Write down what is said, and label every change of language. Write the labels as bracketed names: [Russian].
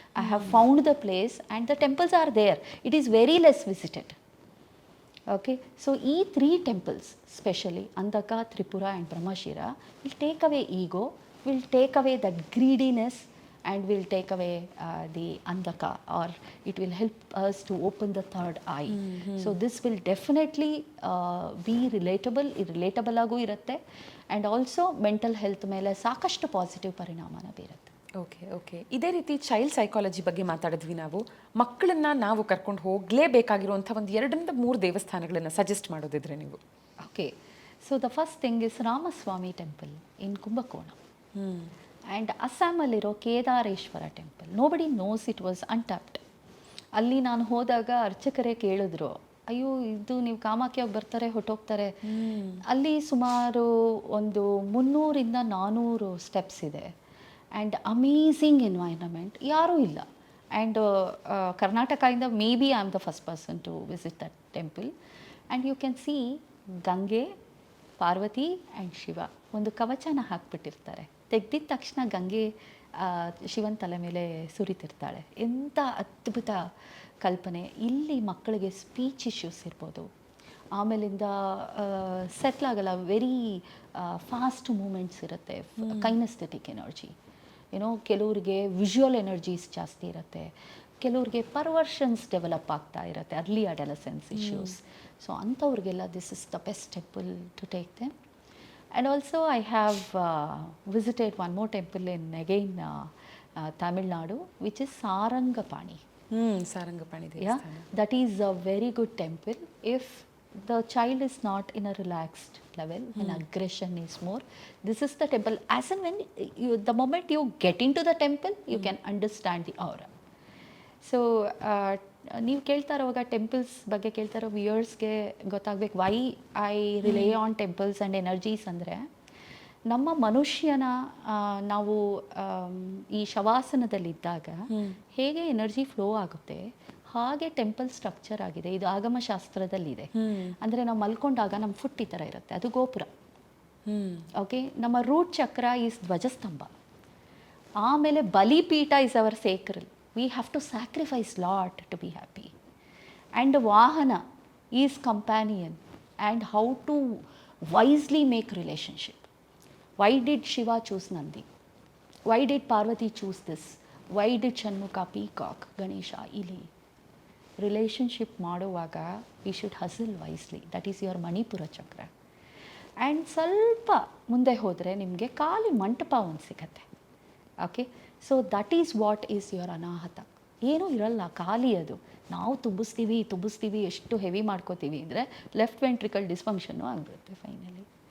[English] I have found the place and the temples are there. It is very less visited. Okay, so ಈ 3 temples specially Andhaka, Tripura and Brahmashira will take away ego, will take away that greediness, and will take away the andhaka, or it will help us to open the third eye. So this will definitely be relatable ಆಗು ಇರುತ್ತೆ, and also mental health [Kannada] ಮೇಲೆ ಸಾಕಷ್ಟು positive ಪರಿಣಾಮನ ಬೀರುತ್ತೆ. Okay ಇದೇ ರೀತಿ child psychology ಬಗ್ಗೆ ಮಾತಾಡಿದ್ವಿ ನಾವು. ಮಕ್ಕಳನ್ನ ನಾವು ಕರ್ಕೊಂಡು ಹೋಗಲೇಬೇಕಾಗಿರುವಂಥ ಒಂದು 2-3 ದೇವಸ್ಥಾನಗಳನ್ನು ಸಜೆಸ್ಟ್ ಮಾಡೋದಿದ್ರೆ ನೀವು. [English] Okay, so the first thing is Ramaswamy temple in Kumbakonam. And ಅಸ್ಸಾಮಲ್ಲಿರೋ Kedareshwara temple, nobody knows it was untapped. [Kannada] ಅಲ್ಲಿ ನಾನು ಹೋದಾಗ ಅರ್ಚಕರೇ ಕೇಳಿದ್ರು, ಅಯ್ಯೋ ಇದು ನೀವು ಕಾಮಾಖ್ಯಾಗ ಬರ್ತಾರೆ ಹೊಟ್ಟೋಗ್ತಾರೆ. ಅಲ್ಲಿ ಸುಮಾರು ಒಂದು 300-400 ಸ್ಟೆಪ್ಸ್ ಇದೆ. [English] and amazing environment, [Kannada] ಯಾರೂ ಇಲ್ಲ. [English] And ಕರ್ನಾಟಕದಿಂದ maybe I am the first person to visit that temple. And you can see Gange, Parvati and Shiva [Kannada] ಒಂದು ಕವಚನ ಹಾಕ್ಬಿಟ್ಟಿರ್ತಾರೆ. ತೆಗ್ದಿದ ತಕ್ಷಣ ಗಂಗೆ ಶಿವನ ತಲೆ ಮೇಲೆ ಸುರಿತಿರ್ತಾಳೆ. ಎಂಥ ಅದ್ಭುತ ಕಲ್ಪನೆ. ಇಲ್ಲಿ ಮಕ್ಕಳಿಗೆ ಸ್ಪೀಚ್ ಇಶ್ಯೂಸ್ ಇರ್ಬೋದು, ಆಮೇಲಿಂದ ಸೆಟ್ಲ್ ಆಗಲ್ಲ, ವೆರಿ ಫಾಸ್ಟ್ ಮೂಮೆಂಟ್ಸ್ ಇರುತ್ತೆ, ಕೈನೆಸ್ಥೆಟಿಕ್ ಎನರ್ಜಿ. ಏನೋ ಕೆಲವ್ರಿಗೆ ವಿಜುವಲ್ ಎನರ್ಜೀಸ್ ಜಾಸ್ತಿ ಇರುತ್ತೆ, ಕೆಲವ್ರಿಗೆ ಪರ್ವರ್ಷನ್ಸ್ ಡೆವಲಪ್ ಆಗ್ತಾ ಇರುತ್ತೆ, early adolescence issues. [English] So ಅಂಥವ್ರಿಗೆಲ್ಲ this is the best temple to take them. And also I have visited one more temple in again Tamil Nadu, which is Sarangapani. [Kannada] Sarangapani [English] Yeah, [Kannada] ದೇವಸ್ಥಾನ. [English] that is a very good temple. If the child is not in a relaxed level, when aggression is more, this is the temple. As and when the moment you get into the temple, you can understand the aura. [Kannada] So ನೀವು ಕೇಳ್ತಾ ಇರೋವಾಗ temples ಬಗ್ಗೆ ಕೇಳ್ತಾ ಇರೋ ವ್ಯೂಯರ್ಸ್ಗೆ ಗೊತ್ತಾಗಬೇಕು [English] Why I rely on temples and energies. [Kannada] ಅಂದರೆ ನಮ್ಮ ಮನುಷ್ಯನ ನಾವು ಈ ಶವಾಸನದಲ್ಲಿದ್ದಾಗ ಹೇಗೆ ಎನರ್ಜಿ ಫ್ಲೋ ಆಗುತ್ತೆ ಹಾಗೆ ಟೆಂಪಲ್ ಸ್ಟ್ರಕ್ಚರ್ ಆಗಿದೆ. ಇದು ಆಗಮಶಾಸ್ತ್ರದಲ್ಲಿದೆ. ಅಂದರೆ ನಾವು ಮಲ್ಕೊಂಡಾಗ ನಮ್ಮ ಫುಟ್ ಈ ಥರ ಇರುತ್ತೆ, ಅದು ಗೋಪುರ. ಓಕೆ, ನಮ್ಮ ರೂಟ್ ಚಕ್ರ ಈಸ್ ಧ್ವಜಸ್ತಂಭ. ಆಮೇಲೆ ಬಲಿಪೀಠ is our sacral. [English] We have to sacrifice lot to be happy. And Vahana is companion and how to wisely make relationship. Why did Shiva choose Nandi? Why did Parvati choose this? Why did Shanmukha peacock, Ganesha ili? Relationship ಮಾಡುವಾಗ we should hustle wisely. That is your Manipura chakra. [Kannada] And ಸ್ವಲ್ಪ ಮುಂದೆ ಹೋದರೆ ನಿಮಗೆ ಖಾಲಿ ಮಂಟಪ ಒಂದು ಸಿಗತ್ತೆ. [English] Okay, so that is what is your Anahata. [Kannada] ಏನೂ ಇರಲ್ಲ, ಖಾಲಿ ಅದು. ನಾವು ತುಂಬಿಸ್ತೀವಿ ಎಷ್ಟು ಹೆವಿ ಮಾಡ್ಕೋತೀವಿ ಅಂದರೆ ಲೆಫ್ಟ್ ವೆಂಟ್ರಿಕಲ್ ಡಿಸ್ಫಂಕ್ಷನ್ನು ಆಗಿಬಿಡುತ್ತೆ ಫೈನಲಿ.